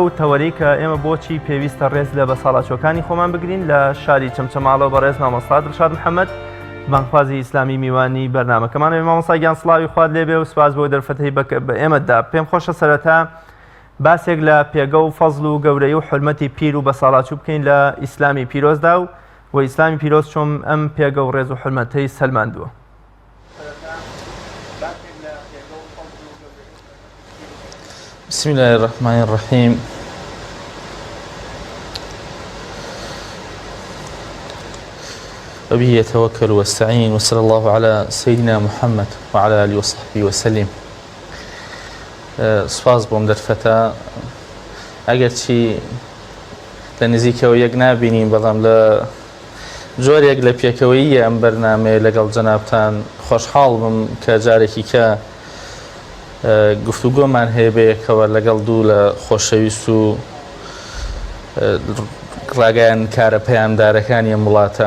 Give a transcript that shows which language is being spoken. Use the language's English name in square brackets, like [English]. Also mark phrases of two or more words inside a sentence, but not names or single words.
[Central Kurdish] تەوەری کە ئێمە بۆچی پێویستە ڕێز لە بەساڵاتچۆکانی خۆمان بگرین لە شاری چەمچەماڵەوە بە ڕێز مامۆستا دڵشاد محەممەد بانخوازی ئیسلامی میوانی بەرنامەکەمانەوە مامۆستا گیان سڵاوی خوارد لێبێ و سپاس بۆ دەرفەتەی بە ئێمەدا پێم خۆشە سەرەتا باسێک لە پێگە و فەزڵ و گەورەی و حرمەتی پیر و بەساڵاتچوو بکەین لە ئیسلامی پیرۆزدا و ئیسلامی پیرۆز چۆن ئەم پێگە و ڕێز و حرمەتەی سەلماندووە. [Arabic] بسم الله الرحمن الرحيم وبه يتوكل واستعين وصلى الله على سيدنا محمد وعلى آله وصحبه وسلم [Central Kurdish] سپاس بۆم دەرفەتە ئەگەرچی لە نزیکەوە یەک نابینین بەڵام لە جۆرێک لە پێکەوەیی ئەم بەرنامەیە لەگەڵ جەنابتان خۆشحاڵ بم کە جارێکی کە گفتوگۆمان هەیە بەیەکەوە لەگەڵ دوو لە خۆشەویست و ڕاگەیان کارە پەیامدارەکانی ئەم وڵاتە.